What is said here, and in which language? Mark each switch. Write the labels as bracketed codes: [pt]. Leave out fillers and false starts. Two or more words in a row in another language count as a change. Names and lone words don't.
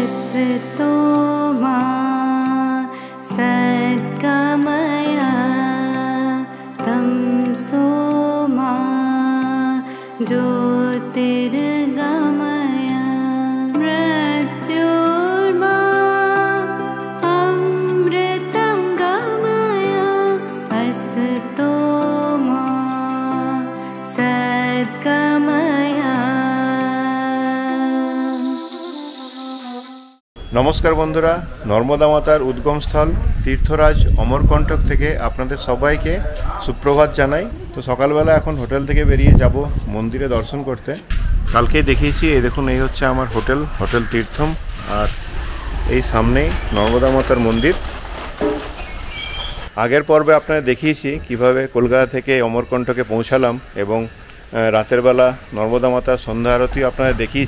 [sa] असतो मा सद्गमय तमसो मा ज्योतिर्गमय मृत्योर्मा अमृतं गमय असतो मा सद्गमय। [bn] নমস্কার বন্ধুরা, নর্মদা মাতার উদ্গমস্থল তীর্থরাজ অমরকণ্টক থেকে আপনাদের সবাইকে সুপ্রভাত জানাই। তো সকালবেলা এখন হোটেল থেকে বেরিয়ে যাব মন্দিরে দর্শন করতে। কালকেই দেখিয়েছি, এই দেখুন এই হচ্ছে আমার হোটেল তীর্থম, আর এই সামনেই নর্মদা মাতার মন্দির। আগের পর্বে আপনাদের দেখিয়েছি কিভাবে কলকাতা থেকে অমরকন্টকে পৌঁছালাম এবং রাতের বেলা নর্মদা মাতার সন্ধ্যা আরতি আপনাদের দেখিয়েছি।